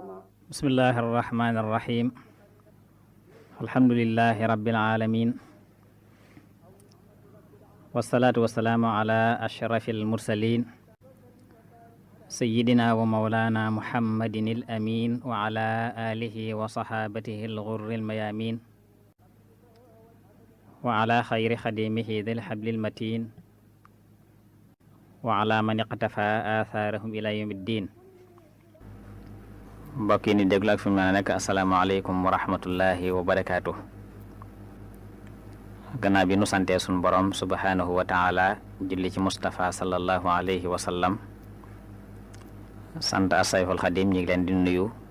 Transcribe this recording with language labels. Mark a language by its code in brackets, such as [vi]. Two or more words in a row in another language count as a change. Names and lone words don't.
[ar] بسم الله الرحمن الرحيم الحمد لله رب العالمين والصلاة والسلام على أشرف المرسلين سيدنا ومولانا محمد الأمين وعلى آله وصحابته الغر الميامين وعلى خير خديمه ذي الحبل المتين وعلى من اقتفى آثارهم إلى يوم الدين. [wo] mbokk yi ni déglu ak fi mu nekk [ar] السلام عليكم ورحمة الله وبركاته. [wo] gannaaw bi nu santee sun borom [ar] سبحانه وتعالى [wo] julli ci Mustafa [ar] صلى الله عليه وسلم [wo] sant asayful xadim ñi ngi leen di nuyu